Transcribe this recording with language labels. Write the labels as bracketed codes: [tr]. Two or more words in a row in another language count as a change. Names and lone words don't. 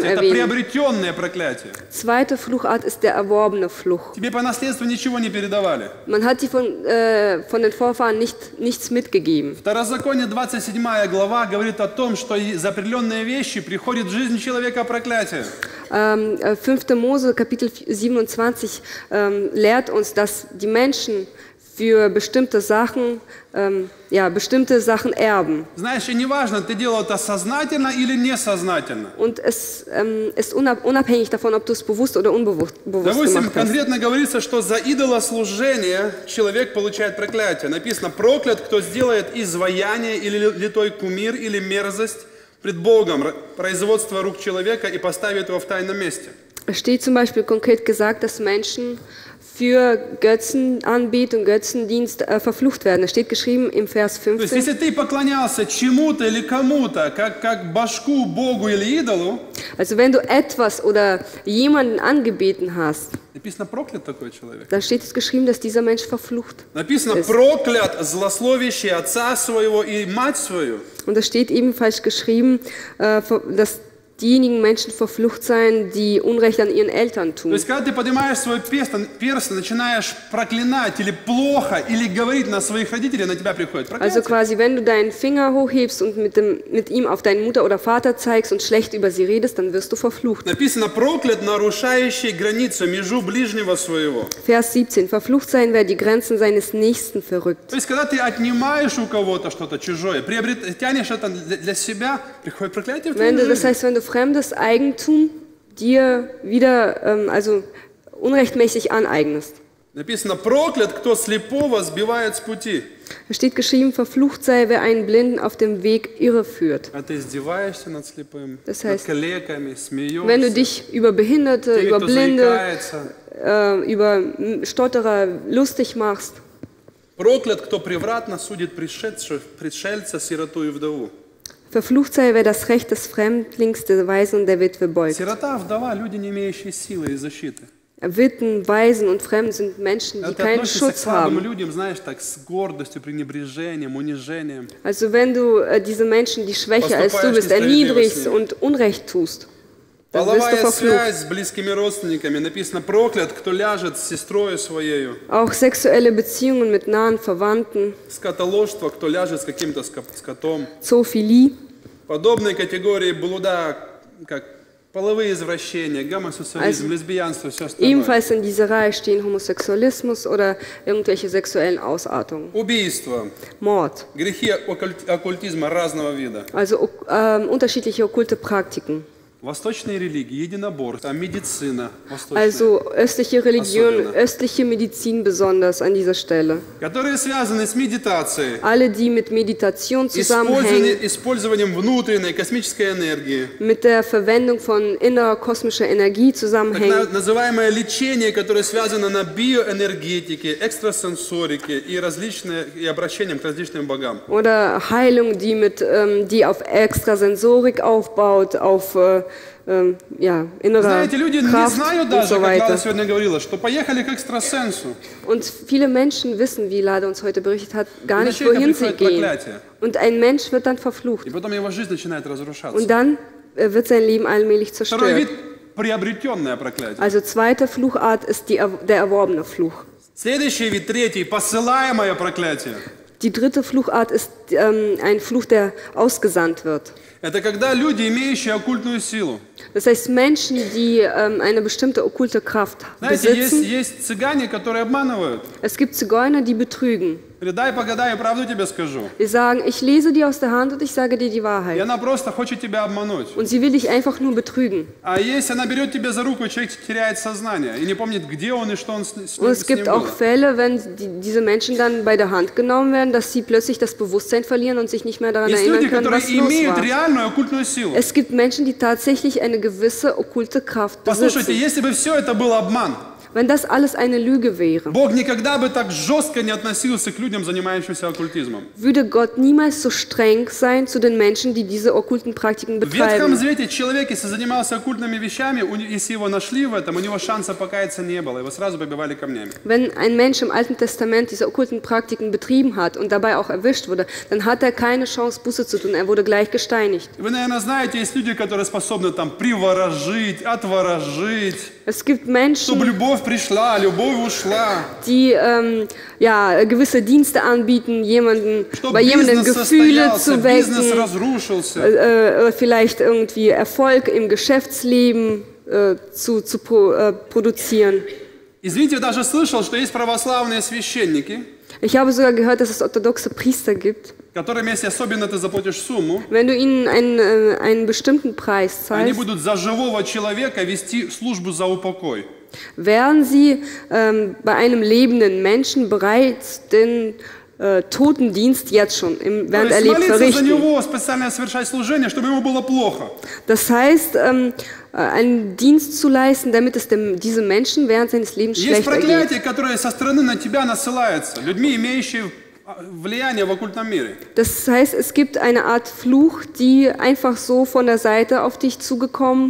[ru] проклятия – это [de] erwähnen. [ru] приобретенное проклятие. [de] Zweite Fluchart ist der erworbene Fluch. [ru] Тебе по наследству ничего не передавали. [de] Man hat die von den Vorfahren nichts mitgegeben. [ru] Второзаконие 27 глава говорит о том, что за определенные вещи приходит в жизнь человека проклятие. [de] 5. Mose, Kapitel 27, lehrt uns, dass die Menschen für bestimmte Sachen erben. [ru] Знаешь, и неважно, ты делал это сознательно или несознательно. [de] Und es ist unabhängig davon, ob du es bewusst oder unbewusst [ru] Допустим, [de] gemacht hast. [ru] конкретно говорится, что за идолослужение человек получает проклятие. Написано, проклят, кто сделает изваяние или литой кумир или мерзость пред Богом, производство рук человека и поставит его в тайном месте. [de] Es steht zum Beispiel konkret gesagt, dass Menschen für Götzenanbetung, Götzendienst verflucht werden. Es steht geschrieben im Vers [ru] То есть, [de] 15. [ru] если ты поклонялся чему-то или кому-то, как башку, Богу или идолу, [de] Also wenn du etwas oder jemanden angebeten hast, [ru] написано, проклят такой человек. [de] dann steht es geschrieben, dass dieser Mensch verflucht. [ru] Написано, проклят злословящий отца своего и мать свою. [de] Und es steht ebenfalls geschrieben, dass diejenigen Menschen verflucht seien, die Unrecht an ihren Eltern [ru] То [de] tun. [ru] есть, когда ты поднимаешь свой перст, начинаешь проклинать или плохо, или говорить на своих родителей, на тебя приходит [de] Also [ru] проклятие. [de] quasi, wenn du deinen Finger hochhebst und mit ihm auf deine Mutter oder Vater zeigst und schlecht über sie redest, dann wirst du verflucht. [ru] Написано, проклят, нарушающий границу, межу ближнего своего. [de] Vers 17. Verflucht sein, wer die Grenzen seines Nächsten verrückt. [ru] То есть, когда ты отнимаешь у кого-то что-то чужое, тянешь это для себя, приходит проклятие в твою [de] Das [ru] жизнь. [de] heißt, wenn du fremdes Eigentum dir wieder unrechtmäßig aneignest. [ru] Написано, проклят, кто слепого сбивает с пути. [de] Es steht geschrieben, verflucht sei, wer einen Blinden auf dem Weg irreführt. [ru] А ты издеваешься над слепым, [de] Das [ru] над [de] heißt, [ru] калеками, [de] Wenn du [ru] смеешься. [de] dich über Behinderte, [ru] Те, [de] über [ru] кто [de] Blinde, [ru] заикается. [de] über Stotterer lustig machst. [ru] Проклят, кто превратно судит пришельца, сироту и вдову. [de] Verflucht sei, wer das Recht des Fremdlings, der Waisen und der Witwe beugt. [ru] Сирота, вдова, люди, не имеющие силы и защиты. [de] Witwen, Waisen und Fremden sind Menschen, die [ru] Это [de] keinen [ru] относится к [de] Schutz [ru] слабым [de] haben. [ru] людям, знаешь, так, с гордостью, пренебрежением, унижением. [de] Also wenn du diese Menschen, die schwächer als du bist, erniedrigst und Unrecht tust, dann wirst du [ru] Половая [de] verflucht. [ru] связь с близкими родственниками. Написано, проклят, кто ляжет с сестрою своею. [de] Auch sexuelle Beziehungen mit nahen Verwandten, [ru] Скотоложство, кто ляжет с каким-то скотом. [de] Zoophilie. [ru] Подобные категории блуда, как половые извращения, гомосексуализм, лесбиянство, все остальное. [de] Ebenfalls in dieser Reihe stehen Homosexualismus oder irgendwelche sexuellen Ausartungen. [ru] Убийство, [de] Mord, [ru] грехи оккультизма разного вида. [de] also unterschiedliche okkulte Praktiken. [ru] Восточные религии, единоборство, медицина восточная, [de] Also östliche Religion, [ru] Особенно. [de] östliche Medizin besonders an dieser Stelle. [ru] которые связаны с медитацией, [de] Alle, die mit Meditation zusammenhängen, [ru] использованием внутренней космической энергии, [de] mit der Verwendung von innerer kosmischer Energie [ru] так [de] zusammenhängen. [ru] называемое лечение, которое связано на биоэнергетике, экстрасенсорике и обращением к различным богам. [de] Oder Heilung, die auf Extrasensorik aufbaut, auf innerer [ru] Знаете, люди не [de] Kraft [ru] знают [de] und [ru] даже, [de] so [ru] как Лада [de] weiter. [ru] сегодня говорила, что поехали к экстрасенсу. [de] Und viele Menschen wissen, wie Lade uns heute berichtet hat, gar Und nicht, [ru] der Человека [de] wohin sie [ru] приходит [de] gehen. [ru] проклятие. [de] Und ein Mensch wird dann verflucht. [ru] И потом его жизнь начинает разрушаться. [de] Und dann wird sein Leben allmählich [ru] Второй [de] zerstört. [ru] вид – приобретенное проклятие. [de] Also zweite Fluchart ist der erworbene Fluch. [ru] Следующий вид, третий – посылаемое проклятие. [de] Die dritte Fluchart ist ein Fluch, der ausgesandt wird. [ru] Это когда люди, имеющие оккультную силу. [de] Das heißt, Menschen, die eine bestimmte okkulte Kraft [ru] Знаете, [de] besitzen. [ru] есть цыгане, которые обманывают. [de] Es gibt Zigeuner, die betrügen. [ru] Дай погадай, правду тебе скажу. [de] Die sagen, ich lese dir aus der Hand und ich sage dir die [ru] И [de] Wahrheit. [ru] она просто хочет тебя обмануть. [de] Und sie will dich einfach nur betrügen. [ru] А если она берет тебя за руку, человек теряет сознание и не помнит, где он и что он с [de] Und es [ru] ним [de] gibt auch [ru] было. [de] Fälle, wenn diese Menschen dann bei der Hand genommen werden, dass sie plötzlich das Bewusstsein verlieren und sich nicht mehr daran [ru] Есть [de] erinnern [ru] люди, [de] können, [ru] которые [de] was los [ru] имеют [de] war. [ru] реальную оккультную силу. [de] Es gibt Menschen, die tatsächlich eine gewisse okkulte Kraft [ru] Послушайте, [de] besitzen. [ru] если бы все это был обман, [de] Wenn das alles eine Lüge wäre, [ru] Бог никогда бы так жестко не относился к людям, занимающимся оккультизмом. [de] würde Gott niemals so streng sein zu den Menschen, die diese okkulten Praktiken [ru] В Ветхом [de] betreiben. [ru] Завете человек, если занимался оккультными вещами, если его нашли в этом, у него шанса покаяться не было, его сразу побивали камнями. [de] Wenn ein Mensch im Alten Testament diese okkulten Praktiken betrieben hat und dabei auch erwischt wurde, dann hat er keine Chance, Buße zu tun. Er wurde gleich gesteinigt. [ru] Вы, наверное, знаете, есть люди, которые способны там приворожить, отворожить, [de] Es gibt [ru] чтобы [de] Menschen, [ru] любовь пришла, любовь ушла, [de] die ja, gewisse Dienste anbieten, [ru] чтобы [de] bei jemandem [ru] бизнес [de] Gefühle [ru] состоялся, [de] zu [ru] бизнес [de] wecken, [ru] разрушился. [de] vielleicht irgendwie Erfolg im Geschäftsleben produzieren. [ru] Извините, я даже слышал, что есть православные священники, [de] Ich habe sogar gehört, dass es orthodoxe Priester gibt. [ru] которым, если особенно ты заплатишь сумму, [de] Wenn du ihnen einen bestimmten Preis [ru] они [de] zahlst, [ru] будут за живого человека вести службу за упокой. [de] wären sie bei einem lebenden Menschen bereits den Totendienst jetzt schon, [ru] То [de] während er [ru] есть [de] lebt, [ru] молиться за [de] verrichten. [ru] него, специально совершать служение, чтобы ему было плохо. [de] Das heißt, einen Dienst zu leisten, damit es diesem Menschen während seines Lebens [ru] Есть [de] schlechter geht. [ru] проклятие, которое со стороны на тебя насылается, людьми, имеющими влияние в оккультном мире. [de] Das heißt, es gibt eine Art Fluch, die einfach so von der Seite auf dich zugekommen.